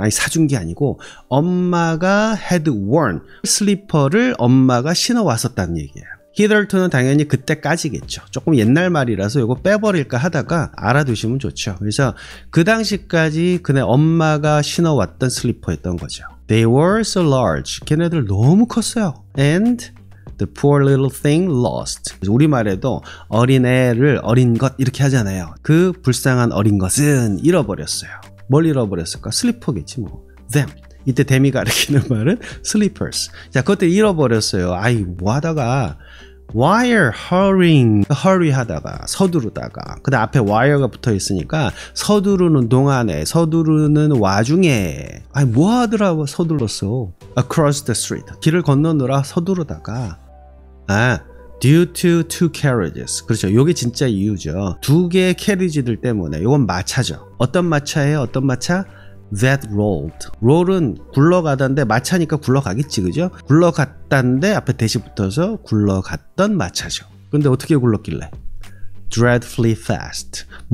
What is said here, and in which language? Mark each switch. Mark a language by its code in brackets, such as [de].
[ko] 아니 사준 게 아니고 엄마가 [en] had worn. [ko] 슬리퍼를 엄마가 신어왔었다는 얘기예요. hitherto는 당연히 그때까지겠죠. 조금 옛날 말이라서 이거 빼버릴까 하다가 알아두시면 좋죠. 그래서 그 당시까지 그네 엄마가 신어왔던 슬리퍼였던 거죠. [en] They were so large. [ko] 걔네들 너무 컸어요. [en] And the poor little thing lost. [ko] 우리말에도 어린애를 어린 것 이렇게 하잖아요. 그 불쌍한 어린 것은 잃어버렸어요. 뭘 잃어버렸을까? 슬리퍼겠지 뭐. them. 이때 them이 가리키는 말은 slippers. 자, 그것들 잃어버렸어요. 아이 뭐 하다가 [en] while hurrying, [ko] hurry 하다가 서두르다가 그 다음 앞에 wire가 붙어 있으니까 서두르는 동안에 서두르는 와중에 아니 뭐 하더라고 서둘렀어. [en] across the street. [ko] 길을 건너느라 서두르다가 [en] due to two carriages. [ko] 그렇죠. 요게 진짜 이유죠. 두 개의 캐리지들 때문에. 요건 마차죠. 어떤 마차예요? 어떤 마차? [en] that rolled. [ko] roll은 굴러가던데 마차니까 굴러가겠지. 그죠? 굴러갔다는데 앞에 대시 붙어서 굴러갔던 마차죠. 근데 어떻게 굴렀길래? [en] dreadfully fast.